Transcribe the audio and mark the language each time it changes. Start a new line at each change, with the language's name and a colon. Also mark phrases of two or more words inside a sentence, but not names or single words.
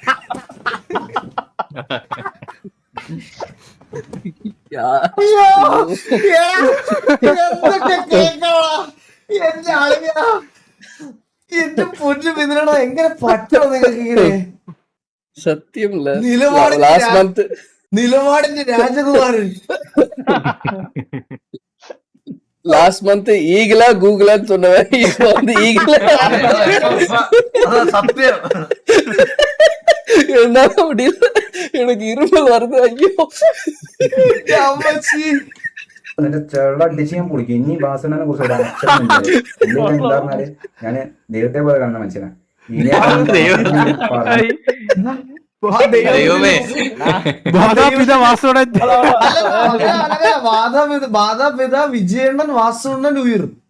Malayalam: എന്റെ പൊന്നു പിന്തുണ എങ്ങനെ പറ്റണം നിങ്ങൾക്ക് ഇങ്ങനെ? സത്യം നിലപാടിന്റെ രാജകുമാരൻ.
English: last month
Tamil: ஈகிளா கூகுளான்னு சொன்னவன் இப்போ வந்து ஈகிளா
Malayalam: സത്യം.
Tamil: என்ன முடியல, எனக்கு இருமல் வருது. ஐயோ
Malayalam: നിന്റെ ചെള്ള അടിച്ച് ഞാൻ പൊളിക്കും. ഇനി വാസണ്ണനെ കുറിച്ച് ഒരു അക്ഷരം എന്താ പറഞ്ഞാല് ഞാന് ദൈവത്തെ പോലെ കാണുന്ന മനുഷ്യനാണ്. മാതാപിത വിജയണ്ണൻ വാസുണ്ണൻ ഉയർ.